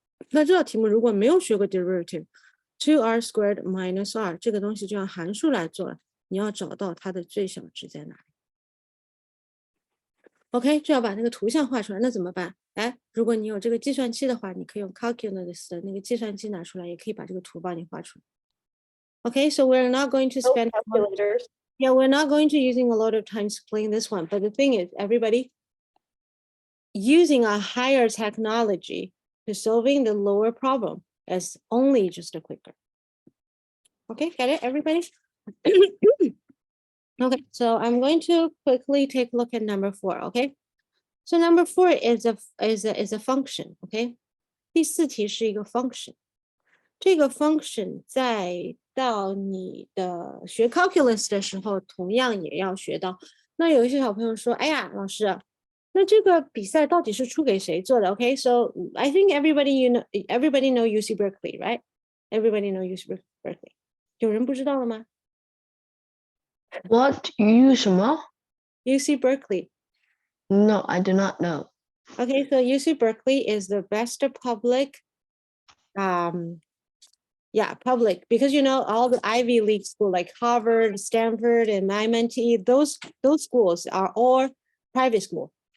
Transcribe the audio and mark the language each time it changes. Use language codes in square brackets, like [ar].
[zh] 那这道题目如果没有学过 derivative，2r squared minus r 这个东西就用函数来做了。你要找到它的最小值在哪里 ？OK， 就要把那个图像画出来。那怎么办？哎，如果你有这个计算器的话，你可以用 calculus 的那个计算机拿出来，也可以把这个图帮你画出来。 [en] Okay, so we're not going to spend calculators. Yeah, we're not going to using a lot of time explaining this one. But the thing is, everybody using a higher technology to solving the lower problem is only just a quicker. Okay, get it, everybody? Okay, so I'm going to quickly take a look at number 4. Okay, so number 4 is a function. [zh] Okay, 第4题是一个 function。这个 function 在到你的学 calculus 的时候，同样也要学到。那有一些小朋友说：“哎呀，老师，那这个比赛到底是出给谁做的 ？” [en] Okay, so I think everybody know UC Berkeley, right? Everybody know UC Berkeley. [zh] 有人不知道了吗？ [en] What U [zh] 什么 [en] UC Berkeley. No, I do not know. Okay, so UC Berkeley is the best public, public, because you know all the Ivy League school like Harvard, Stanford, and amc, those schools are all private school.